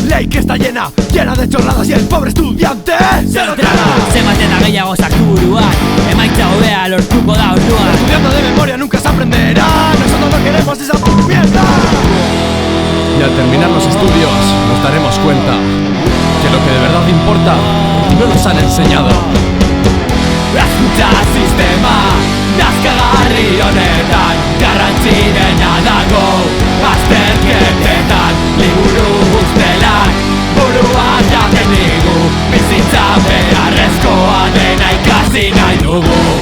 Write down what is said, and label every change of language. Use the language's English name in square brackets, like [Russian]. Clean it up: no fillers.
[Spanish] Ley que está llena de chorradas y el pobre estudiante se lo traga. [Basque] Zenbat eta gehiago sartu buruan, emaitza hobea lortuko da orduan. [Spanish] Estudiando de memoria nunca se aprenderá, nosotros no queremos esa mierda. Y al terminar los estudios nos daremos cuenta que lo que de verdad importa no nos han enseñado. Escucha sistema, [Basque] nazkagarri honetan, garrantzi dena dago, azterketetan, liburu guztelak, burua jaten digu, bizitza beharrezkoa dena ikasi nahi dugu.